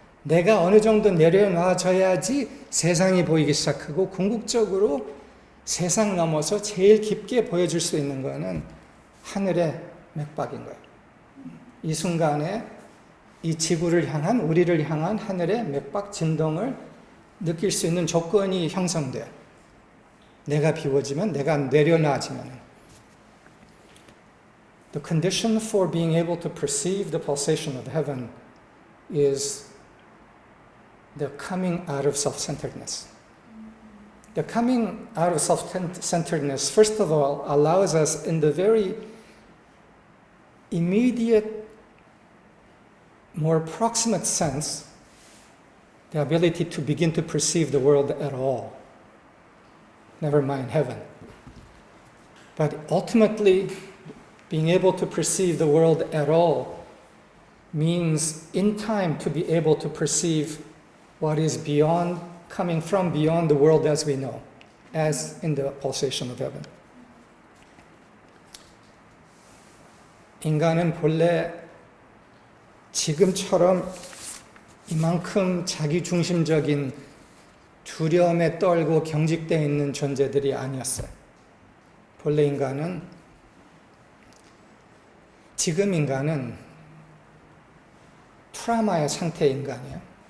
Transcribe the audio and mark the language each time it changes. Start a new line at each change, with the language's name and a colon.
Korean: 내가 어느 정도 내려놔져야지 세상이 보이기 시작하고 궁극적으로 세상 넘어서 제일 깊게 보여줄 수 있는 거는 하늘의 맥박인 거예요. 이 순간에 이 지구를 향한 우리를 향한 하늘의 맥박 진동을 느낄 수 있는 조건이 형성돼요. 내가 비워지면, 내가 내려놔지면.
English: The condition for being able to perceive the pulsation of heaven is the coming out of self-centeredness. The coming out of self-centeredness, first of all, allows us in the very immediate, more proximate sense the ability to begin to perceive the world at all. Never mind heaven. But ultimately, being able to perceive the world at all means in time to be able to perceive what is beyond coming from beyond the world as we know, as in the pulsation of heaven.
Korean: 인간은 본래 지금처럼 이만큼 자기중심적인 두려움에 떨고 경직되어 있는 존재들이 아니었어요. 본래 인간은, 지금 인간은 트라우마의 상태의 인간이에요.